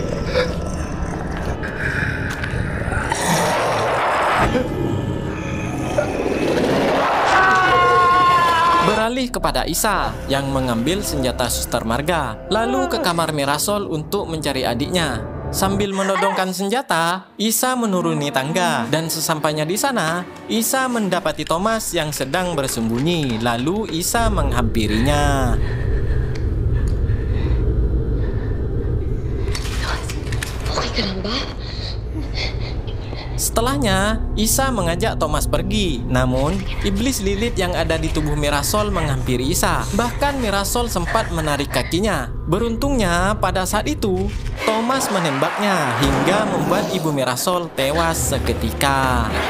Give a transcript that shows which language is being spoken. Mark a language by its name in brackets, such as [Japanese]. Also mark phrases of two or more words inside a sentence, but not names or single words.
[Indonesian] Beralih kepada Isa yang mengambil senjata Suster Marga, lalu ke kamar Mirasol untuk mencari adiknya. Sambil menodongkan senjata, Isa menuruni tangga dan sesampainya di sana, Isa mendapati Thomas yang sedang bersembunyi. Lalu Isa menghampirinya. [Filipino] Okay ka lang ba? [Indonesian] Setelahnya, Isa mengajak Thomas pergi. Namun, iblis lilit yang ada di tubuh Mirasol menghampiri Isa. Bahkan Mirasol sempat menarik kakinya. Beruntungnya, pada saat itu, Thomas menembaknya hingga membuat Ibu Mirasol tewas seketika.